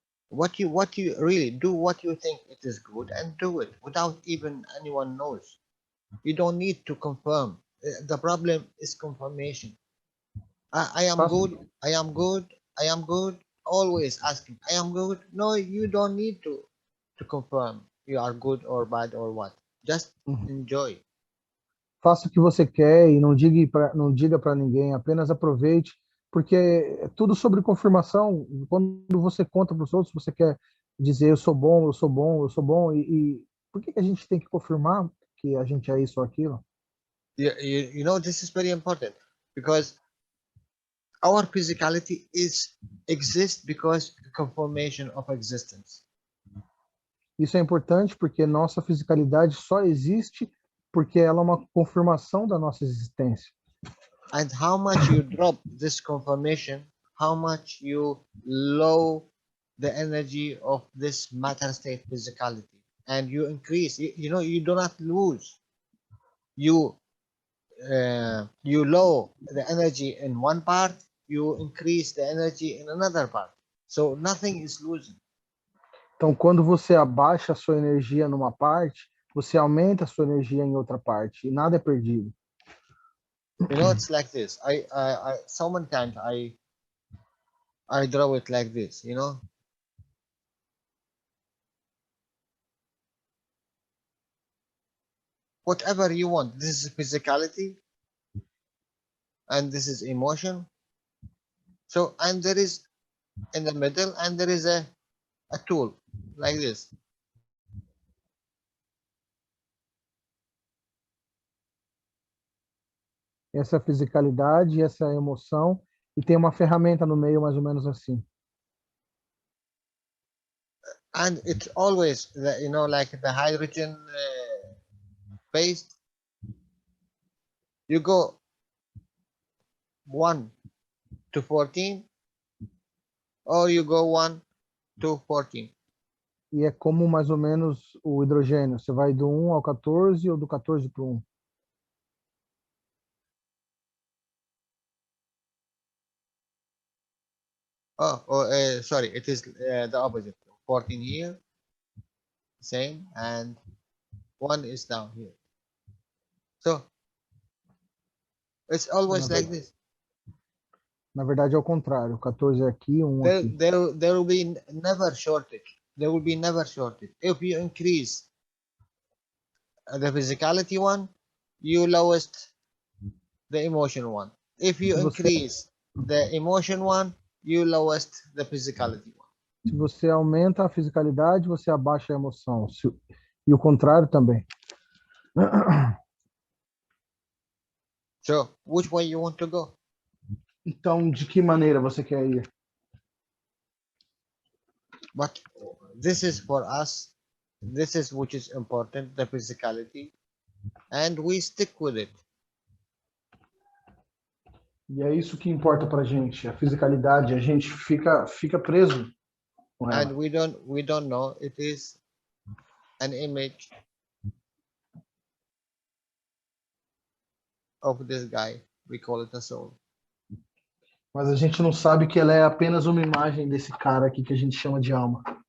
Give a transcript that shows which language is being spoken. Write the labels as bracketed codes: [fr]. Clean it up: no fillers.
[en] What you really do, what you think it is good, and do it without even anyone knows. You don't need to confirm. The problem is confirmation. I am good, I am good, I am good. Always asking, I am good. No, you don't need to confirm you are good or bad or what. Just enjoy. [pt] Faça o que você quer e não diga para ninguém, apenas aproveite, porque é tudo sobre confirmação. Quando você conta para os outros, você quer dizer eu sou bom, eu sou bom, eu sou bom, e por que a gente tem que confirmar que a gente é isso ou aquilo? [en] You know, this is very important because our physicality exists because confirmation of existence. [pt] Isso é importante porque nossa fisicalidade só existe porque ela é uma confirmação da nossa existência. [en] And how much you drop this confirmation, how much you low the energy of this matter state physicality, and you increase. You know, you do not lose. You low the energy in one part, you increase the energy in another part. So nothing is losing. [pt] Então, quando você abaixa a sua energia numa parte, você aumenta a sua energia em outra parte, e nada é perdido. [en] You know, it's like this. I sometimes I draw it like this. You know, whatever you want. This is physicality, and this is emotion. So, and there is in the middle, and there is a tool like this. [pt] Essa é a fisicalidade, essa é a emoção, e tem uma ferramenta no meio mais ou menos assim. [en] And it's always, you know, like the hydrogen based. You go 1 to 14, or you go 1 to 14. [pt] E é como mais ou menos o hidrogênio. Você vai do 1 ao 14 ou do 14 para o 1. [en] Sorry, it is the opposite. 14 here, same, and 1 is down here. So it's always like this. [pt] Na verdade é o contrário. 14 é aqui, 1 aqui. [en] There will be never shortage. There will be never shortage. If you increase the physicality one, you lowest the emotion one. If you increase the emotion one, you lowest the physicality one. [pt] Se você aumenta a fisicalidade, você abaixa a emoção. E o contrário também. [en] So, which way you want to go? [pt] Então, de que maneira você quer ir? [en] But this is for us. This is which is important, the physicality, and we stick with it. [pt] E é isso que importa pra gente, a fisicalidade. A gente fica preso com ela. [en] And we don't know it is an image of this guy. We call it a soul. [pt] Mas a gente não sabe que ela é apenas uma imagem desse cara aqui que a gente chama de alma.